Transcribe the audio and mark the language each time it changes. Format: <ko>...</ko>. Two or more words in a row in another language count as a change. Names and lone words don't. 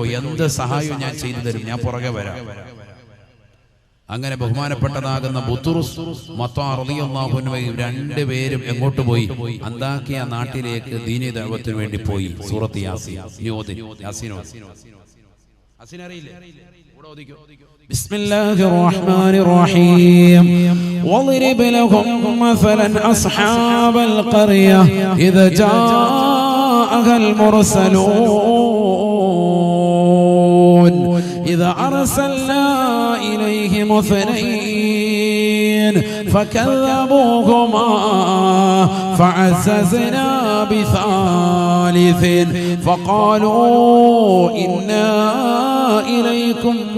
<ml>എന്ത് സഹായവും ഞാൻ ചെയ്തു തരും, ഞാൻ പുറകെ വരാം. അങ്ങനെ ബഹുമാനപ്പെട്ടതാകുന്ന ബുത്തൂസ് മത്താർ</ml> <ar>رضي الله عنه</ar> <ml>രണ്ടുപേരും എങ്ങോട്ട് പോയി? അന്താക്കിയ നാട്ടിലേക്ക് ദീനി ദഅവത്തിന് വേണ്ടി പോയി. സൂറത്ത് യാസീൻ. യാസീൻ അറിയില്ലേ?</ml> <ar>بسم الله الرحمن الرحيم واضرب لهم مثلا أصحاب القرية إذا جاءها المرسلون إذا أرسلنا إليهم اثنين فكذبوهما فعززنا بثالث فقالوا إنا إليكم</ar>